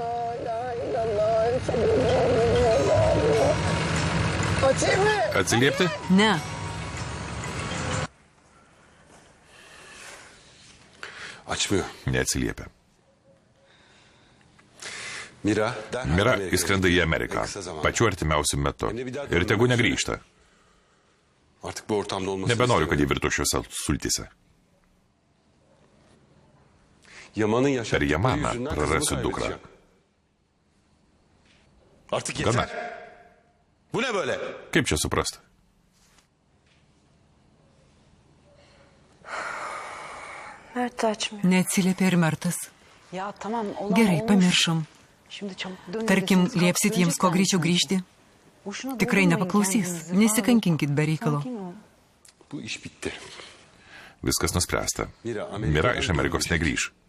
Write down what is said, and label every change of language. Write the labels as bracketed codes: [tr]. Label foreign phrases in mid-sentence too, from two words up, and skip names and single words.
[lt] Atsiliepti? Ne. [tr] Açmıyor. [lt] Neatsiliepia. Mira. Mira įskrenda į Ameriką. Pačiu artimiausiu metu. Ir tegu negrįžta. [tr] Artık bu ortamda olması. [lt] Nebenoriu, kad jie virtų šiuose sultyse. [tr] Yaman'ın [lt] Per [tr] yaşadığı [lt] Yamaną [tr] yüzünden [lt] prarasiu [tr] kızımı [lt] dukrą. [tr] kaybedeceğim. Artık yeter. [lt] Gana. [tr] Bu ne böyle? [lt] Kaip čia suprasti? [tr] Mert de açmıyor. [lt] Neatsiliepė ir Mertas. [tr] Ya tamam olan [lt] Gerai, [tr] olmuş. [lt] pamiršom. [tr] Şimdi çabuk dön. [lt] Tarkim, liepsit jiems kuo greičiau grįžti. Tikrai nepaklausys. Nesikankinkit be reikalo. [tr] Bu iş bitti. [lt] Viskas nuspręsta. Mira iš Amerikos negrįž.